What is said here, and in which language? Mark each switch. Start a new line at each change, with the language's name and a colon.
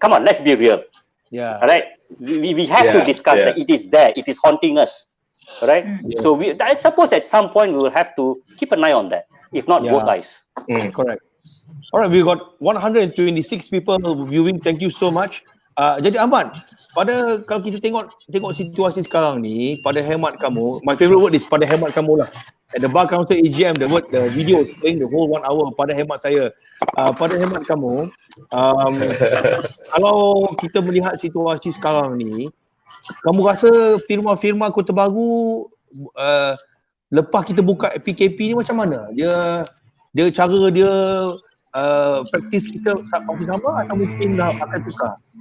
English: Come on, let's be real. Yeah. All right. We have to discuss that it is there. It is haunting us. All right. Yeah. So I suppose at some point we will have to keep an eye on that. If not, both eyes. Correct. All right, we got 126 people viewing. Thank you so much.
Malay: Jadi Ahmad, kalau kita tengok situasi sekarang ni, pada hemat kamu,
English: my favorite word is
Malay: pada hemat kamu lah.
English: At the Bar Council AGM, the video is playing the whole 1 hour.
Malay: Pada hemat saya, pada hemat kamu, kalau kita melihat situasi sekarang ni, kamu rasa firma-firma Kota Baru lepas kita buka PKP ni macam mana? Dia cara dia praktis kita masih sama atau mungkin akan tukar?